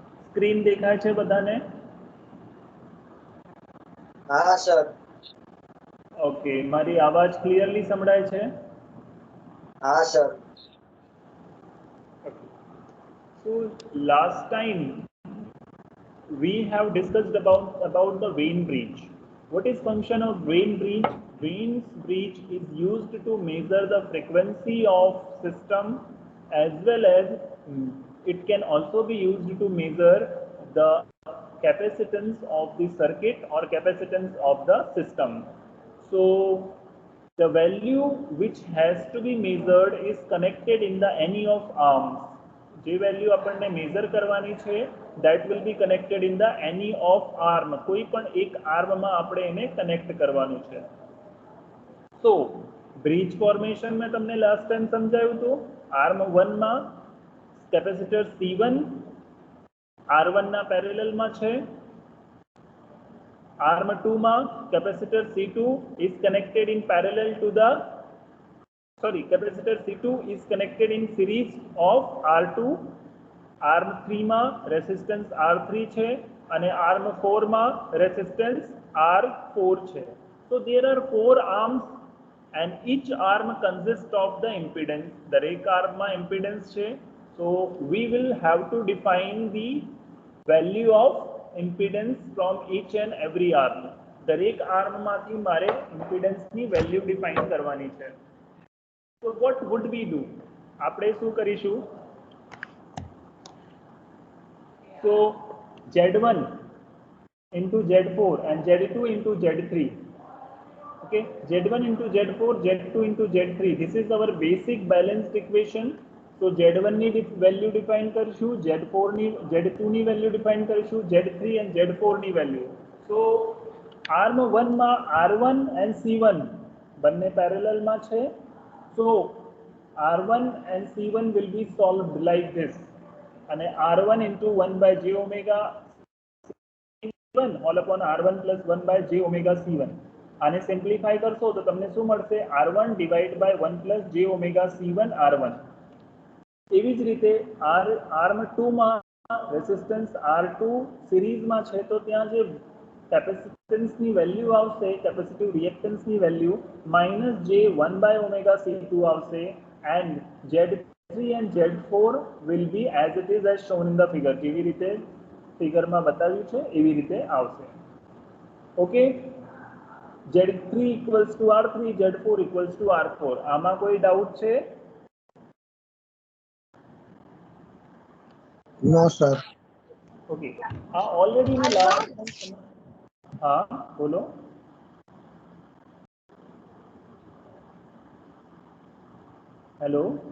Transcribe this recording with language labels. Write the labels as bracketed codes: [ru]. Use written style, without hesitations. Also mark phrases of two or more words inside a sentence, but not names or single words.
[gu] સ્ક્રીન દેખાય છે બધાને? હા સર. ઓકે, મારી આવાજ ક્લિયરલી સંભળાય છે? હા સર. [en] So last time we have discussed about the Wien bridge. What is function of Wien bridge? Wien bridge is used to measure the frequency of system, as well as it can also be used to measure the capacitance of the circuit or capacitance of the system. So the value which has to be measured is connected in the any of arms. [gu] જે વેલ્યુ આપણને મેઝર કરવાની છે [en] that will be connected in the any of arm. [gu] કોઈ પણ એક આર્મમાં આપણે એને કનેક્ટ કરવાનું છે. So [en] bridge formation [gu] મેં તમને [en] last time [gu] સમજાવ્યું હતું. આર્મ 1 માં કેપેસિટર C1 R1 ના પેરેલલમાં છે. [en] Arm 2 માં capacitor C2 is connected in parallel to the capacitor C2 is connected in series of R2. [gu] Arm 3 માં resistance R3 છે અને Arm 4 માં resistance R4 છે. [en] So there are 4 arms and each arm consists of the impedance. [gu] દરેક arm માં impedance છે. [en] So we will have to define the value of impedance from each and every arm. [gu] દરેક arm માંથી મારે impedance ની [en] value define [gu] કરવાની છે. [en] So what would we do? [gu] આપણે શું કરીશું? [en] So Z1 into Z4 and Z2 into Z3. Okay, Z1 into Z4, Z2 into Z3. This is our basic balanced equation. [gu] So Z1 ની [en] value define [gu] કરીશું, Z4 ની Z2 ની [en] value define [gu] કરીશું, Z3 and Z4 ની વેલ્યુ. So આર્મ 1 માં R1 and C1 બંને પેરેલલમાં છે. [en] So R1 and C1 will be solved like this. અને R1 into 1 by j omega C1 all upon R1 plus 1 by j omega C1. [gu] આને સિમ્પ્લિફાય કરશો તો તમને શું મળશે? R1 [en] divide by 1 plus j omega C1 R1. [gu] એવી જ રીતે આર્મ 2 માં રેસિસ્ટન્સ R2 સિરીઝમાં છે તો ત્યાં જે કેપેસિટન્સની વેલ્યુ આવશે, [en] capacitive reactance [gu] વેલ્યુ [en] minus j 1 by omega C2 [gu] આવશે [en] and Z3 and Z4 will be as it is as shown in the figure. [gu] જેવી રીતે ફિગરમાં બતાવ્યું છે એવી રીતે આવશે. ઓકે, [en] Z3 equals to R3, Z4 equals to R4. [gu] આમાં કોઈ ડાઉટ છે? નો સર. ઓકે, આ ઓલરેડી મેં લાસ્ટ, હા બોલો. હેલો,